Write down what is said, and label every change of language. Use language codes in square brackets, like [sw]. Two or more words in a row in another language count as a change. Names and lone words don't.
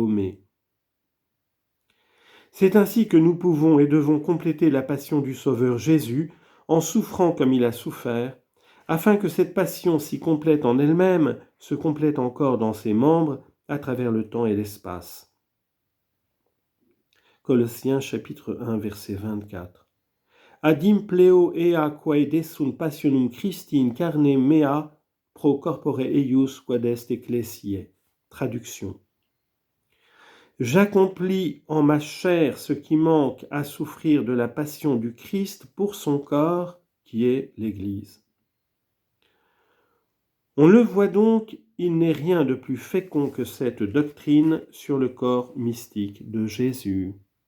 [fr] » C'est ainsi que nous pouvons et devons compléter la passion du Sauveur Jésus en souffrant comme il a souffert, afin que cette passion si complète en elle-même se complète encore dans ses membres à travers le temps et l'espace. Colossiens chapitre 1 verset 24. [la] Adim pleo ea quae desunt passionum Christi in carne mea pro corpore eius quod est ecclesiae. [fr] Traduction. J'accomplis en ma chair ce qui manque à souffrir de la passion du Christ pour son corps, qui est l'Église. On le voit donc, il n'est rien de plus fécond que cette doctrine sur le corps mystique de Jésus.